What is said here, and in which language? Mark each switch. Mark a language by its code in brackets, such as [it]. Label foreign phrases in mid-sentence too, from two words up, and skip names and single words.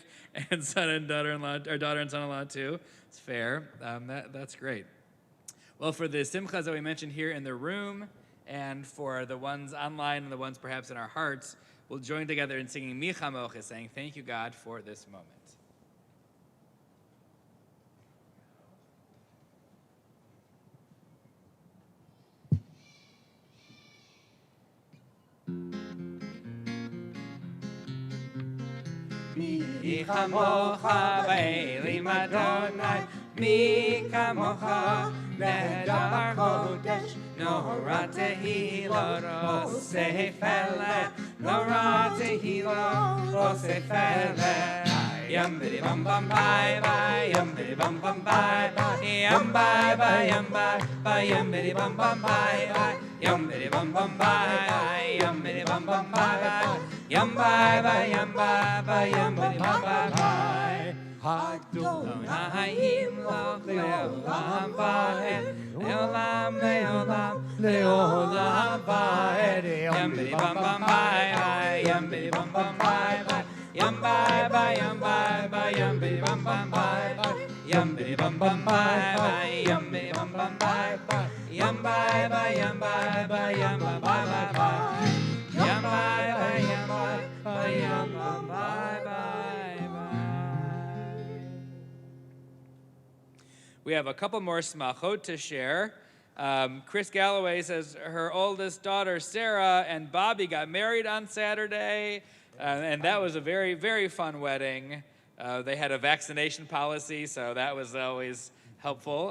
[en] And son and daughter-in-law, or daughter and son-in-law too. It's fair. That's great. Well, for the simchas that we mentioned here in the room, and for the ones online and the ones perhaps in our hearts, we'll join together in singing Mi Chamocha, saying, thank you, God, for this moment. [he] מי כמוכה באלים אדוני, מי כמוכה נאדר בקודש, נורא תהילה עושה פלא, נורא תהילה עושה פלא. Yum bidi bum bum bye bye, yum bidi bum bum bye bye, yum bye bye yum bye bye, yum bidi bum bum bye bye, yum bidi bum bum bye bye, yum bidi bum bum bye bye, yum bye bye yum bye bye, yum bidi bum bye bye. אדוני ימלוך לעולם ועד, לעולם לעולם לעולם ועד. Yum bidi bum bum bye bye, yum bidi bum bum bye bye. Yum bye bye yum bye bye yum bidi bum bum bye bye, yum bidi bum bum bye bye, yum bidi bum bum bye bye, yum bye bye yum bye bye yum bye bye bye bye, yum bye bye yum bye bye yum bye bye bye bye. [en] We have a couple more smachot to share. Chris Galloway says her oldest daughter Sarah and Bobby got married on Saturday. And that was a very, very fun wedding. They had a vaccination policy, so that was always helpful.